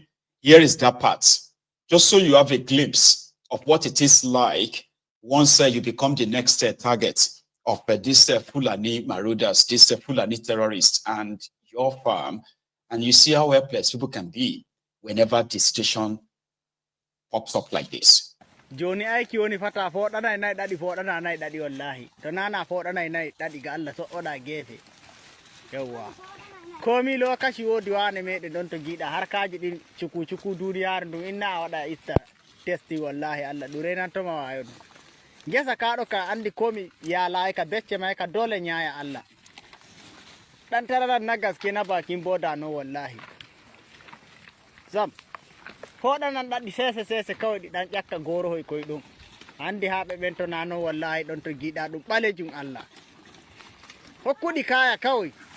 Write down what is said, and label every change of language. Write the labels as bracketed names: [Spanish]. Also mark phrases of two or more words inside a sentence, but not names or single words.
[English] Here is that part, just so you have a glimpse of what it is like once you become the next target of these Fulani marauders, these Fulani terrorists, and your farm, and you see how helpless people can be whenever the situation pops up like this. [Fula] Joni aiki woni fata foɗana nayi ɗaɗi foɗana nayi ɗaɗi wallahi to nana foɗana nayi ɗaɗi ga Allah so'oɗa gefe yawwa komi lokaci wodi wane meɗe ɗon to giɗa harkaji ɗin cuku duniyaaru ndum inna a waɗa itta testi wallahi Allah ɗum renantoma wayo ɗum gesa kaɗo ka andi komi yalayi ka becce may ka dole ñaya Allah ɗan tararan [Hausa] na gaske na bakin boda [Fula] no wallahi sam hoɗanan ɗaɗi sese kawai ɗi ɗan ƴakka gorohoy koye ɗum andi ha ɓe ɓen to nano wallahi ɗon to giɗa ɗum ɓalejum Allah hokkuɗi [Hausa] kaya kawai